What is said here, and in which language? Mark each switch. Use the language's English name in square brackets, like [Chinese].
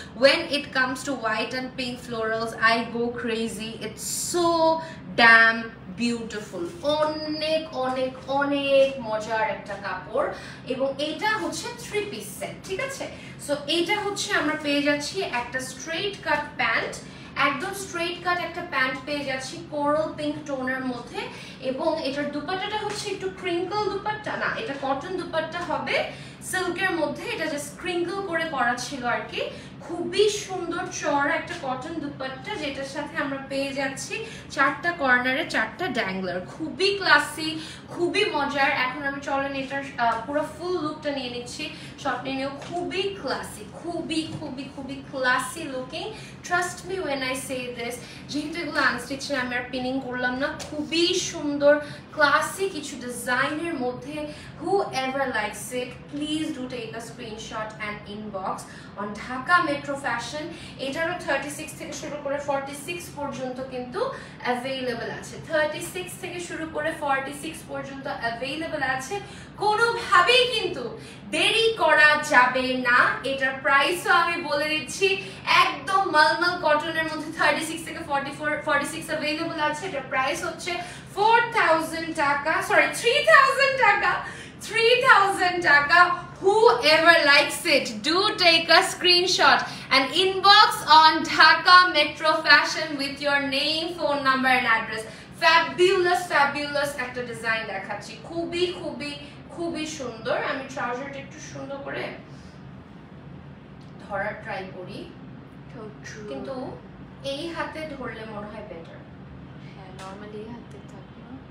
[English] When it comes to white and pink florals, I go crazy. It's so damn beautiful. [Bangla] অনেক অনেক অনেক মজার একটা কাপড়, এবং এটা হচ্ছে 3 পিস সেট, ঠিক আছে? সো এইটা হচ্ছে আমরা পেয়ে যাচ্ছি একটা স্ট্রেট কাট প্যান্ট, একদম স্ট্রেট কাট একটা প্যান্ট পেয়ে যাচ্ছি কোরাল পিঙ্ক টোনের মধ্যে, এবং এটার দুপাট্টাটা হচ্ছে একটু ক্রিঙ্কল দুপাট্টা না, এটা কটন দুপাট্টা হবে সিল্কের মধ্যে। এটা জাস্ট ক্রিঙ্কল করে করা ছিল আর কি। খুবই সুন্দর চড়া একটা কটন দুপাট্টা, যেটার সাথে আমরা পেয়ে যাচ্ছি 4টা কর্নারে 4টা ড্যাংলার। খুবই ক্লাসি, খুবই মজার। এখন আমি চলেন এটার পুরো ফুল লুকটা নিয়ে নিচ্ছি, শর্ট নিয়ে নিয়েও। খুবই ক্লাসি, খুবই খুবই খুবই classy looking. [English] Trust me when I say this. [Bangla] যেহেতু এগুলো আনস্টিচের, আমি আর পিনিং করলাম না। খুবই সুন্দর ক্লাসি কিছু ডিজাইনের মধ্যে। [English] Whoever likes it, please do take a screenshot and inbox on Dhaka [Bangla] metro fashion. এটারও 36 থেকে শুরু করে 46 পর্যন্ত কিন্তু অ্যাভেলেবল আছে। 36 থেকে শুরু করে 46 পর্যন্ত অ্যাভেলেবল আছে। কোনোভাবেই কিন্তু দেরি করা যাবে না। এটার প্রাইসও আমি বলে দিচ্ছি, একদম মলমল কটনের মধ্যে 36 থেকে 46 অ্যাভেলেবল আছে। এটার প্রাইস হচ্ছে 4000 টাকা, সরি 3000 টাকা, 3000 টাকা। [English] Whoever likes it, do take a screenshot and inbox on Dhaka Metro Fashion with your name, phone number and address. [Bangla] Fabulous একটা ডিজাইন দেখাচ্ছি, খুবই খুবই খুবই সুন্দর। আমি ট্রাউজারটা একটু সুন্দর করে ধরার ট্রাই করি, কিন্তু এই হাতে ধরলে মনে হয় বেটার। হ্যাঁ, নরমালি হাতে থাকে